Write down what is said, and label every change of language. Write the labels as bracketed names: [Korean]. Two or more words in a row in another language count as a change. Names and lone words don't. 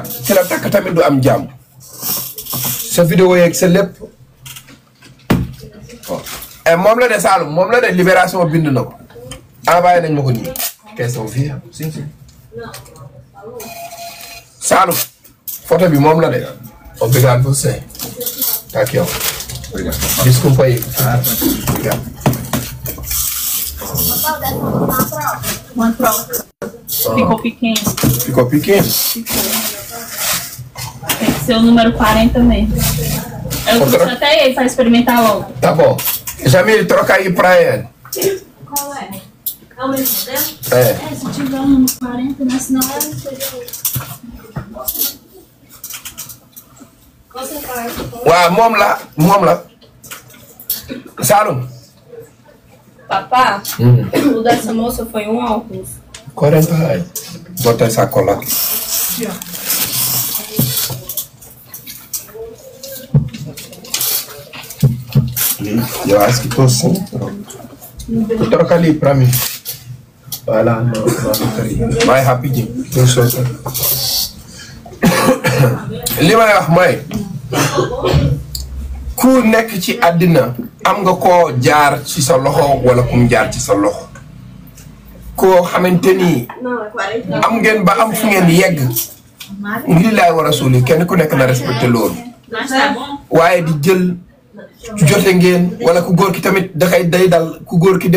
[Wolof] ci la takk tamit du am jàmm. sa vidéo yeeg sa lépp. moom la de Saloum moom la de Libération bind na ko. envoyé nañ ma ko nii. question fii Saloum photo bi moom la de. [Portuguese] obrigado você. Tá aqui, ó. Desculpa aí. Obrigado. Uma troca. Ficou pequeno. Ficou pequeno? Ficou. Tem que ser o número 40 mesmo. Eu trouxe até ele para experimentar logo. Tá bom. Jamile, troca aí pra ele. Qual é? É o mesmo modelo? É. Se tiver um número 40, né? Senão é [Wolof] waaw moom la Saloum. [Portuguese] Papá, o dessa moça foi um óculos. 40 reais. Bota essa cola aqui. Eu acho que tô sim. Troca ali pra mim. Vai lá na bateria. Vai rapidinho. [Wolof] li may wax mooy ku nekk ci àddina am nga koo jaar ci sa loxo wala kum jaar ci sa loxo koo xamante ni am ngeen ba am fu ngeen yegg ngir laay war a suuli kenn ku nekk na respecté loolu waaye di jël jote ngeen wala ku góor ki tamit dafay day dal ku góor ki dem